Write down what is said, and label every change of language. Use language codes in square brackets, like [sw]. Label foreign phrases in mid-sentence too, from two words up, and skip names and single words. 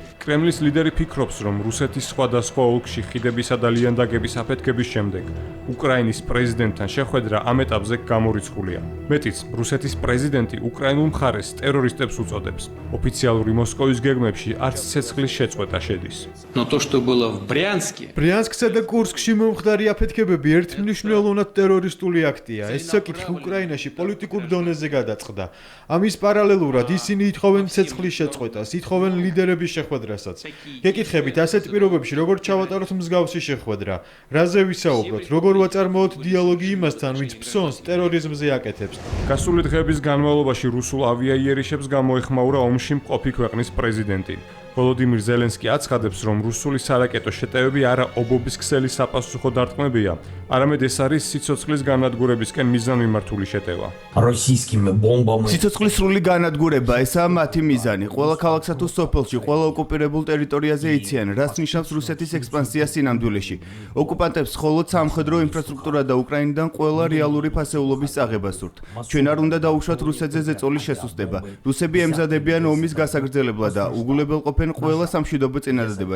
[ka] კრემლის ლიდერი ფიქრობს, რომ რუსეთის სხვადასხვა ოლქში ხიდებისა და ლიანდაგების აფეთქების შემდეგ უკრაინის პრეზიდენტთან შეხვედრა ამ ეტაპზე გამორიცხულია. მეტიც, რუსეთის პრეზიდენტი უკრაინულ მხარეს ტერორისტებს უწოდებს. ოფიციალური მოსკოვის გეგმებში არც ცეცხლის შეწყვეტა შედის. [ru] Но то, что было в Брянске, [ka] ბრიანსკსა და კურსკში მომხდარი აფეთქებები ერთმნიშვნელოვნად ტერორისტული აქტია. ეს საკითხი უკრაინაში პოლიტიკურ დონეზე გადაწყდა. ამის პარალელურად ისინი ითხოვენ ცეცხლის შეწყვეტას, ითხოვენ ლიდერების შეხვედრასაც. გეკითხებით, ასეთ პირობებში როგორ ჩავატაროთ მსგავსი შეხვედრა? რაზე ვისაუბროთ? როგორ ვაწარმოოთ დიალოგი იმასთან, ვინც ფსონს ტერორიზმზე აკეთებს? გასული დღეების განმავლობაში რუსულ ავიაიერიშებს გამოეხმაურა ომში მყოფი ქვეყნის პრეზიდენტი. ვოლოდიმირ ზელენსკი აცხადებს, რომ რუსული სარაკეტო შეტევები არა ობობის ქსელის საპასუხო დარტყმებია, არამედ ეს არის სიცოცხლის განადგურებისკენ მიზანმიმართული შეტევა. [ru] Российскими бомбами. [ka] სიცოცხლის სრული განადგურება ესაა მათი მიზანი. ყველა ქალაქსა თუ სოფელში, ყველა ოკუპირებულ ტერიტორიაზე იციან, რაც ნიშნავს რუსეთის ექსპანსია სინამდვილეში. ოკუპანტებს მხოლოდ სამხედრო ინფრასტრუქტურა და უკრაინიდან ყველა რეალური ფასეულობის წაღება სურთ. ჩვენ არ უნდა დაუშვათ რუსეთზე ზეწოლის შესუსტება. რუსები ემზადებიან ომის გასაგრძელებლად და უგულებელყოფენ ყველა სამშვიდობო წინადადებას.